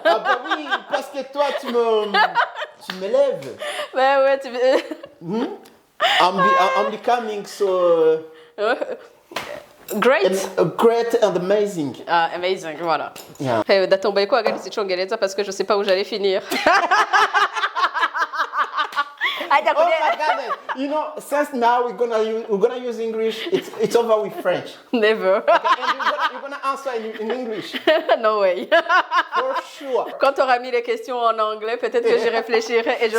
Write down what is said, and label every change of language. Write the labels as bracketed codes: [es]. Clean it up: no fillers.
[fr] Ah bah oui, parce que toi, tu m'élèves. Ouais, tu... [en] I'm becoming so Great. great and amazing. [fr] Ah, amazing, voilà. [en] Yeah. Datomba iko agali sichongereza [fr] parce que je sais pas où j'allais finir. [en] Oh my God! You know, since now we're gonna use English. It's over with French. Never. Okay, and you're gonna answer in English. No way. For sure. [fr] Quand tu auras mis les questions en anglais, peut-être que j'y réfléchirai et je